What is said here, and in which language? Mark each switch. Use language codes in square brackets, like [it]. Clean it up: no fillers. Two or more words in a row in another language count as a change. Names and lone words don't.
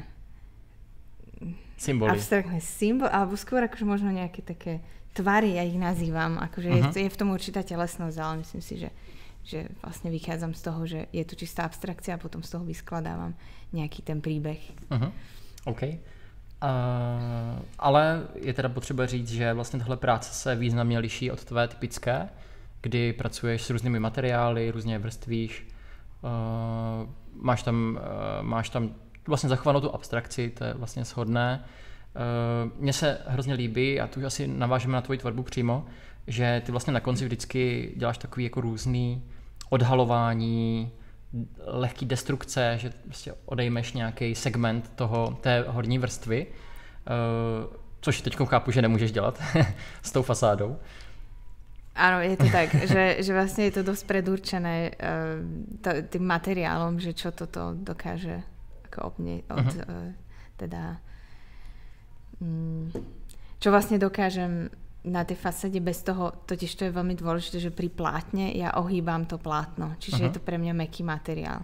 [sk] symboly. Abstraktné symboly, alebo skôr akože možno nejaké také tvary, ja ich nazývam. Akože je v tom určitá telesnosť, ale myslím si, že vlastne vychádzam z toho, že je to čistá abstrakcia a potom z toho vyskladávam nejaký ten príbeh. OK. [cs] Ale je teda potřeba říct, že vlastně tahle práce se významně liší od tvé typické, kdy pracuješ s různými materiály, různě vrstvíš, máš tam vlastně zachovanou tu abstrakci, to je vlastně shodné. Mně se hrozně líbí, a tu asi navážeme na tvoji tvorbu přímo, že ty vlastně na konci vždycky děláš takový jako různý odhalování, lehký destrukce, že prostě odejmeš nějaký segment té horní vrstvy. což teď chápu, že nemůžeš dělat s tou fasádou. [sk] Áno, je to tak, že vlastne je to dosť predurčené tým materiálom, že čo toto dokáže ako čo vlastne dokážem na tej fasáde bez toho, totiž to je veľmi dôležité, že pri plátne ja ohýbam to plátno, čiže je to pre mňa mäkký materiál.